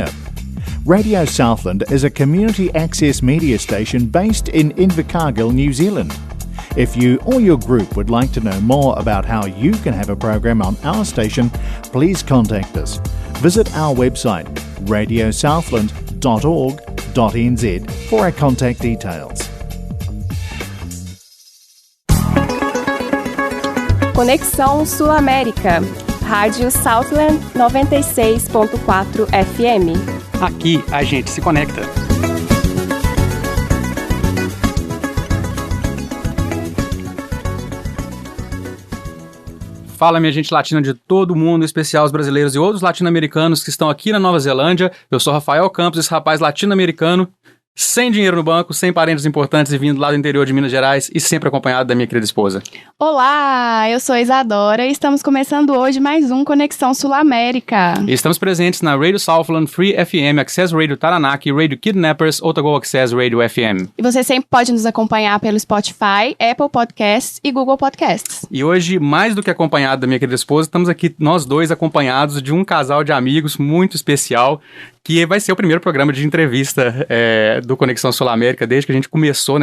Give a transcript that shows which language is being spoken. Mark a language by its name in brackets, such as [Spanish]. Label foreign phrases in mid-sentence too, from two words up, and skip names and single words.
[English] Radio Southland is a community access media station based in Invercargill, New Zealand. If you or your group would like to know more about how you can have a program on our station, please contact us. Visit our website, radiosouthland.org.nz, for our contact details. [Portuguese] Conexão Sul-América, Rádio Southland 96.4 FM. Aqui a gente se conecta. Fala, minha gente latina de todo mundo, em especial os brasileiros e outros latino-americanos que estão aqui na Nova Zelândia. Eu sou Rafael Campos, esse rapaz latino-americano, sem dinheiro no banco, sem parentes importantes e vindo lá do interior de Minas Gerais e sempre acompanhado da minha querida esposa. Olá, eu sou Isadora e estamos começando hoje mais um Conexão Sul-América. E estamos presentes na Radio Southland, Free FM, Access Radio Taranaki, Radio Kidnappers, Otago Access Radio FM. E você sempre pode nos acompanhar pelo Spotify, Apple Podcasts e Google Podcasts. E hoje, mais do que acompanhado da minha querida esposa, estamos aqui nós dois acompanhados de um casal de amigos muito especial, que vai ser o primeiro programa de entrevista do Conexão Sul-América, desde que a gente começou, né?